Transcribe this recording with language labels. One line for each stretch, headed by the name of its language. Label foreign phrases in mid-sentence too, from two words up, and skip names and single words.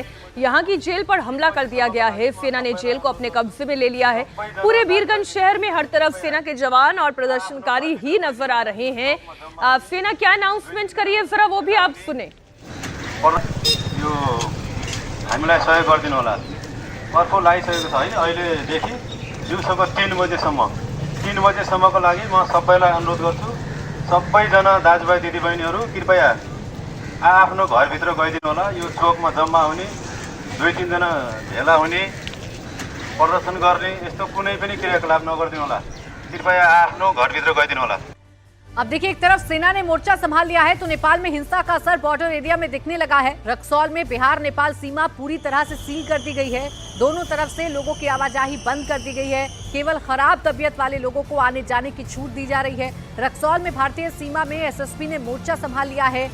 Hindi: यहां की जेल पर हमला कर दिया गया है। सेना ने जेल को अपने कब्जे में ले लिया है। पूरे बीरगंज शहर में हर तरफ सेना के जवान और प्रदर्शनकारी ही नजर आ रहे हैं। सेना क्या अनाउंसमेंट करी है, जरा वो भी आप सुने।
Nepali: हामीलाई सहयोग गरिदिनु होला। अर्को लागिसकेको छ है, अहिलेदेखि दिउँसोको 3 बजेसम्मको लागि म सबैलाई अनुरोध गर्छु, सबैजना दाजुभाइ दिदीबहिनीहरू कृपया आफ्नो घरभित्र गइदिनु होला। यो चोकमा जम्मा हुने, 2-3 जना भेला हुने, प्रदर्शन गर्ने यस्तो कुनै पनि क्रियाकलाप नगरिदिनु होला। कृपया आफ्नो घरभित्र गइदिनु होला।
Hindi: अब देखिए, एक तरफ सेना ने मोर्चा संभाल लिया है तो नेपाल में हिंसा का असर
English: border area
Hindi: में दिखने लगा है। रक्सौल में बिहार नेपाल सीमा पूरी तरह से सील कर दी गई है। दोनों तरफ से लोगों की आवाजाही बंद कर दी गई है। केवल खराब तबीयत वाले लोगों को आने जाने की छूट दी जा रही है। रक्सौल में भारतीय सीमा में एसएसपी ने मोर्चा संभाल लिया है।